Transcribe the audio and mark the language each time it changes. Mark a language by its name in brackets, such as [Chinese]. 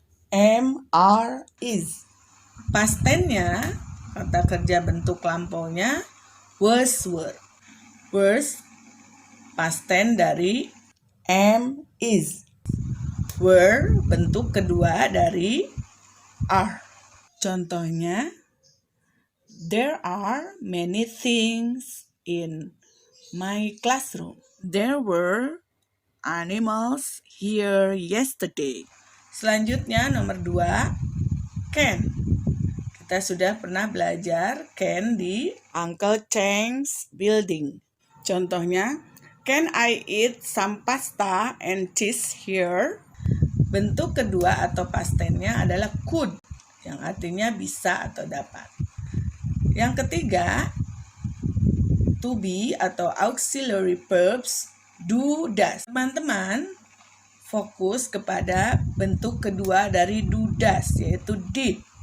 [Indonesian] Am, are, is. Past tense-nya, kata kerja bentuk lampaunya, was, were. Was, past tense dari am, is. Were, bentuk kedua dari are. Contohnya, [English] there are many things in my classroom. There were animals here yesterday. [Indonesian] Selanjutnya nomor 2, can. Kita sudah pernah belajar can di Uncle Cheng's building. Contohnya, [English] can I eat some pasta and cheese here? [Indonesian] Bentuk kedua atau past tense-nya adalah could, yang artinya bisa atau dapat. Yang ketiga, to be atau auxiliary verbs do, does. Teman-teman fokus kepada bentuk kedua dari do, does, yaitu did.